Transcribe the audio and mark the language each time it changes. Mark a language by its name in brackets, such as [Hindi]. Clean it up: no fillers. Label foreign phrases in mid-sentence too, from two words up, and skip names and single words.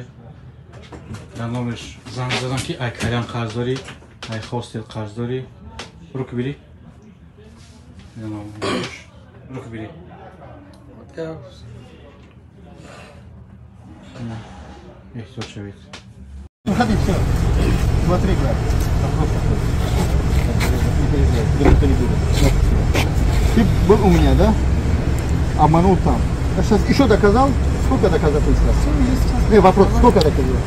[Tajik] Дар номаш занг задам ки ай калям қарз дорӣ, ай хостел қарз дорӣ. Рук бирӣ. Рук бирӣ. Эҳтиёт шавед. [Russian] Выходи, все. Смотри, брат. Ты был у меня, да? Обманул там. А сейчас еще доказал? Сколько доказательств? Не, вопрос, сколько доказательств?